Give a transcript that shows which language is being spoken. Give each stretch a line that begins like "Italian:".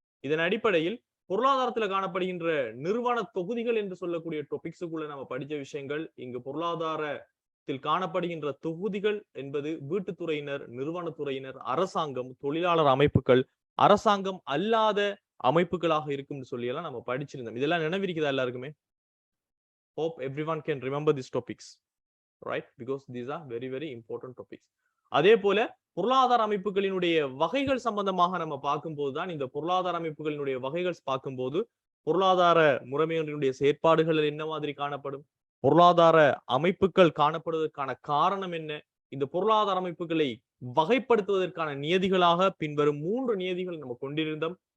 Tamil: இதன் அடிப்படையில் பொருளாதாரத்துல காணப்படுகின்ற நிறுவன தொகுதிகள் என்று சொல்லக்கூடிய டாபிக்ஸுக்குள்ள நம்ம படிச்ச விஷயங்கள், இங்கு பொருளாதாரத்தில் காணப்படுகின்ற தொகுதிகள் என்பது வீட்டுத்துறையினர், நிறுவனத்துறையினர், அரசாங்கம், தொழிலாளர் அமைப்புகள், அரசாங்கம் அல்லாத அமைப்புகளாக இருக்கும்னு சொல்லி எல்லாம் நம்ம படிச்சிருந்தோம். இதெல்லாம் நினைவிருக்குதா எல்லாருக்குமே?
English: Hope everyone can remember these topics, right? Because these are very very important topics.
Tamil: அதே போல பொருளாதார அமைப்புகளினுடைய வகைகள் சம்பந்தமாக நம்ம பார்க்கும்போது தான் இந்த பொருளாதார அமைப்புகளினுடைய வகைகள் பார்க்கும்போது பொருளாதார முறைமைகளினுடைய செயற்பாடுகள் என்ன மாதிரி காணப்படும், பொருளாதார அமைப்புகள் காணப்படுவதற்கான காரணம் என்ன, இந்த பொருளாதார அமைப்புகளை வகைப்படுத்துவதற்கான நியதிகளாக பின்வரும் 3 நியதிகள் நம்ம கொண்டிருந்தோம்.